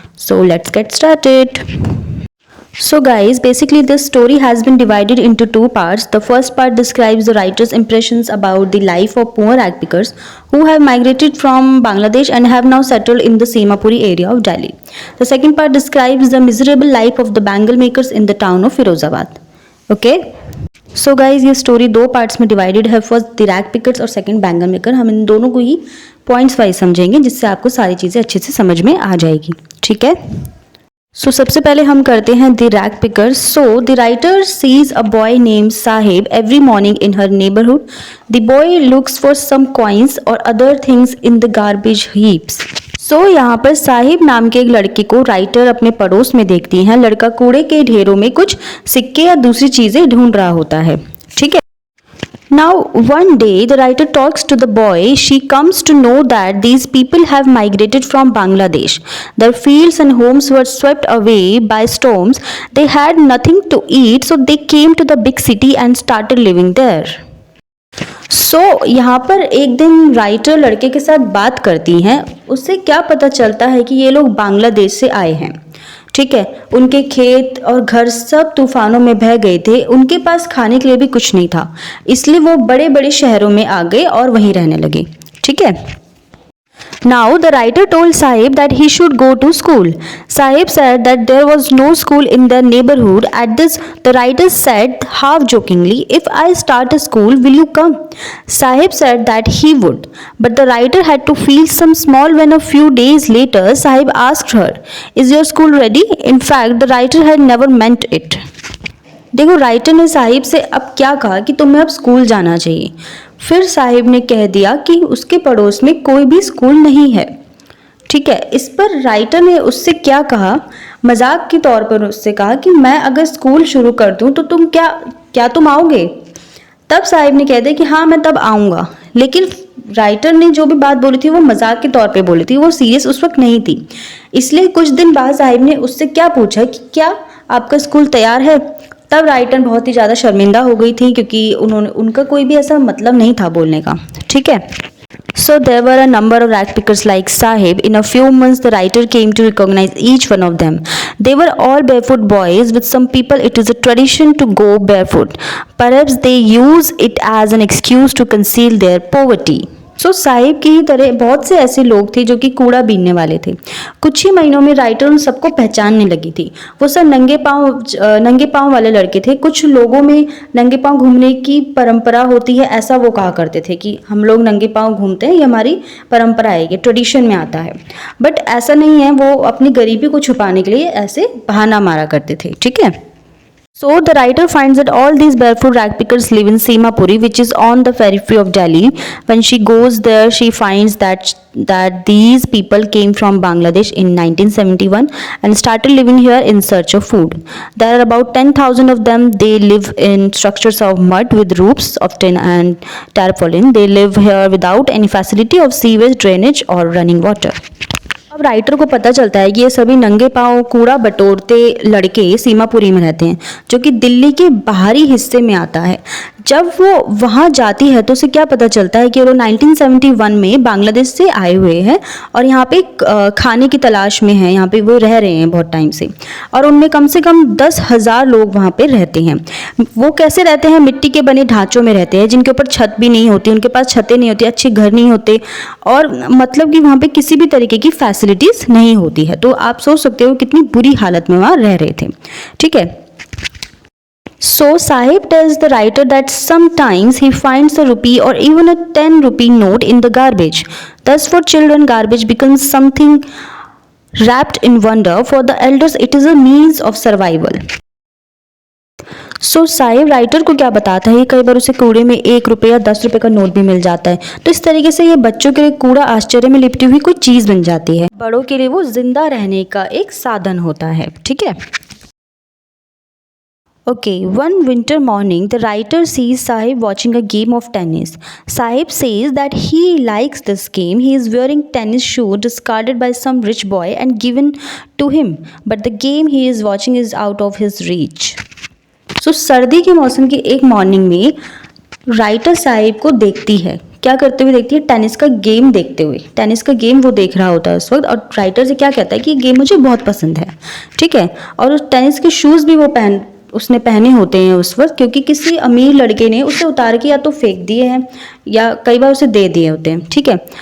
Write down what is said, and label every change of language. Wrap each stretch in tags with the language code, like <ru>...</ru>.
<en>So let's get started. So guys, basically this story has been divided into two parts. The first part describes the writer's impressions about the life of poor rag pickers who have migrated from Bangladesh and have now settled in the Semapuri area of Delhi. The second part describes the miserable life of the bangle makers in the town of Firozabad. Okay?</en> <hi>So guys ये story दो parts में divided है.</hi> <en>First the rag pickers और second bangle maker.</en> <hi>हम इन दोनों को ही points wise समझेंगे जिससे आपको सारी चीज़ें अच्छे से समझ में आ जाएगी. ठीक है.</hi> <en>so</en> <hi>सबसे पहले हम करते हैं</hi> <en>The rag picker. So the writer sees a boy name Saheb every morning in her neighbourhood. The boy looks for some coins और other things in the garbage heaps.</en> <hi>सो यहाँ पर साहिब नाम के एक लड़के को राइटर अपने पड़ोस में देखती हैं. लड़का कूड़े के ढेरों में कुछ सिक्के या दूसरी चीजें ढूंढ रहा होता है. ठीक है.</hi> <en>Now, one day, the writer talks to the boy. She comes to know that these people have migrated from Bangladesh. Their fields and homes were swept away by storms. They had nothing to eat, so they came to the big city and started living there.</en> <hi>यहाँ पर एक दिन writer लड़के के साथ बात करती हैं. उससे क्या पता चलता है कि ये लोग बांग्लादेश से आए हैं. ठीक है. उनके खेत और घर सब तूफानों में बह गए थे. उनके पास खाने के लिए भी कुछ नहीं था, इसलिए वो बड़े बड़े शहरों में आ गए और वहीं रहने लगे. ठीक है.</hi> <en>Now the writer told Sahib that he should go to school. Sahib said that there was no school in their neighborhood. At this, the writer said half jokingly, "If I start a school, will you come?" Sahib said that he would, but the writer had to feel some small when a few days later Sahib asked her, "Is your school ready?" In fact, the writer had never meant it.</en> <hi>देखो, writer ने साहिब से अब क्या कहा कि तुम्हें अब school जाना चाहिए. फिर साहिब ने कह दिया कि उसके पड़ोस में कोई भी स्कूल नहीं है. ठीक है. इस पर राइटर ने उससे क्या कहा, मजाक के तौर पर उससे कहा कि मैं अगर स्कूल शुरू कर दूं तो तुम क्या तुम आओगे. तब साहिब ने कह दिया कि हाँ मैं तब आऊँगा. लेकिन राइटर ने जो भी बात बोली थी वो मजाक के तौर पे बोली थी, वो सीरियस उस वक्त नहीं थी. इसलिए कुछ दिन बाद साहिब ने उससे क्या पूछा कि क्या आपका स्कूल तैयार है. तब राइटर बहुत ही ज़्यादा शर्मिंदा हो गई थी क्योंकि उनका कोई भी ऐसा मतलब नहीं था बोलने का. ठीक है.</hi> <en>So there were a number of rag pickers like Sahib. In a few months, the writer came to recognize each one of them. They were all barefoot boys. With some people, it is a tradition to go barefoot. Perhaps they use it as an excuse to conceal their poverty.</en> <hi>Sahib की ही तरह बहुत से ऐसे लोग थे जो कि कूड़ा बीनने वाले थे. कुछ ही महीनों में राइटर उन सबको पहचानने लगी थी. वो सब नंगे पाँव वाले लड़के थे. कुछ लोगों में नंगे पाँव घूमने की परंपरा होती है, ऐसा वो कहा करते थे कि हम लोग नंगे पाँव घूमते हैं, ये हमारी परंपरा है, ये ट्रेडिशन में आता है. बट ऐसा नहीं है. वो अपनी गरीबी को छुपाने के लिए ऐसे बहाना मारा करते थे. ठीक है.</hi> <en>So the writer finds that all these barefoot rag pickers live in Semapuri, which is on the periphery of Delhi. When she goes there, she finds that these people came from Bangladesh in 1971 and started living here in search of food. There are about 10,000 of them. They live in structures of mud with roofs of tin and tarpaulin. They live here without any facility of sewage, drainage or running water.</en> <hi>अब writer को पता चलता है कि ये सभी नंगे पाँव कूड़ा बटोरते लड़के सीमापुरी में रहते हैं, जो कि दिल्ली के बाहरी हिस्से में आता है. जब वो वहाँ जाती है तो उसे क्या पता चलता है कि वो 1971 में बांग्लादेश से आए हुए हैं और यहाँ पे खाने की तलाश में हैं. यहाँ पे वो रह रहे हैं बहुत टाइम से और उनमें कम से कम 10,000 लोग वहाँ पे रहते हैं. वो कैसे रहते हैं? मिट्टी के बने ढांचों में रहते हैं जिनके ऊपर छत भी नहीं होती, उनके पास छतें नहीं होती, अच्छे घर नहीं होते और मतलब कि वहाँ पे किसी भी तरीके की फैसिलिटीज़ नहीं होती है. तो आप सोच सकते हो कितनी बुरी हालत में वहाँ रह रहे थे. ठीक है.</hi> <en>So Sahib tells the writer that sometimes he finds a rupee or even a 10 rupee note in the garbage. Thus for children garbage becomes something wrapped in wonder. For the elders it is a means of survival.</en> <hi>Sahib writer को क्या बताता है, कई बार उसे कूड़े में 1 रुपये या 10 रुपये का नोट भी मिल जाता है. तो इस तरीके से ये बच्चों के लिए कूड़ा आश्चर्य में लिपटी हुई कोई चीज़ बन जाती है. बड़ों के लिए वो जिंदा रहने का एक साधन होता है. ठीक है.</hi> <en>Okay, one winter morning, the writer sees Sahib watching a game of tennis. Sahib says that he likes this game. He is wearing tennis shoe discarded by some rich boy and given to him, but the game he is watching is out of his reach.</en> <hi>So सर्दी के मौसम की एक morning में writer Sahib को देखती है, क्या करते हुए देखती है, टेनिस का गेम देखते हुए। टेनिस का गेम वो देख रहा होता है उस वक्त, और राइटर से क्या कहता है कि ये गेम मुझे बहुत पसंद है, ठीक है। और उस टेनिस के शूज़ भी उसने पहने होते हैं उस वक्त, क्योंकि किसी अमीर लड़के ने उसे उतार के या तो फेंक दिए हैं या कई बार उसे दे दिए होते हैं, ठीक है।</hi>